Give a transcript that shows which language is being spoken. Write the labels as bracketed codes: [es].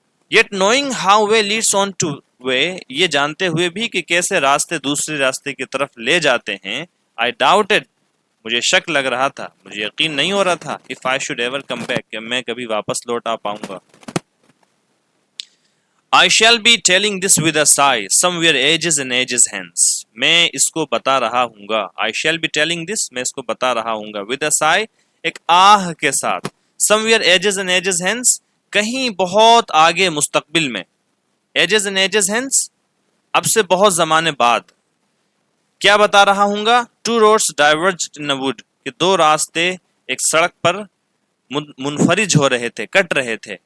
[en] Yet knowing how way leads on to way, [ur] یہ جانتے ہوئے بھی کہ کیسے راستے دوسرے راستے کی طرف لے جاتے ہیں, [en] I doubted, [ur] مجھے شک لگ رہا تھا, مجھے یقین نہیں ہو رہا تھا, [en] if I should ever come back, [ur] کہ میں کبھی واپس لوٹ آ پاؤں گا. [en] I shall be telling this with a sigh, somewhere ages and ages hence. [ur] میں اس کو بتا رہا ہوں گا. [en] I shall be telling this, [ur] میں اس کو بتا رہا ہوں گا. [en] With a sigh, [ur] ایک آہ کے ساتھ. [en] Somewhere ages and ages hence, [ur] کہیں بہت آگے مستقبل میں. [en] Ages and ages hence, [ur] اب سے بہت زمانے بعد. کیا بتا رہا ہوں گا؟ [en] Two roads diverged in a wood, [ur] کہ دو راستے ایک سڑک پر منفرج ہو رہے تھے, کٹ رہے تھے.